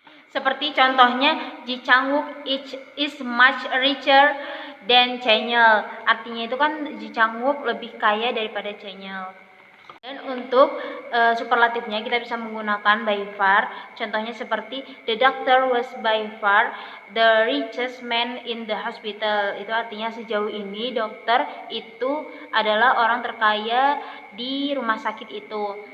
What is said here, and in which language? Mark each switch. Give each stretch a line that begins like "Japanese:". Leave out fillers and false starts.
Indonesian: Seperti contohnya,
English: Ji Chang-wook is much richer than Channel.
Indonesian: Artinya itu kan Ji Chang-wook lebih kaya daripada Channel. Dan untuk superlatifnya kita bisa menggunakan by far. Contohnya seperti
English: the doctor was by far the richest man in the hospital.
Indonesian: Itu artinya sejauh ini dokter itu adalah orang terkaya di rumah sakit itu.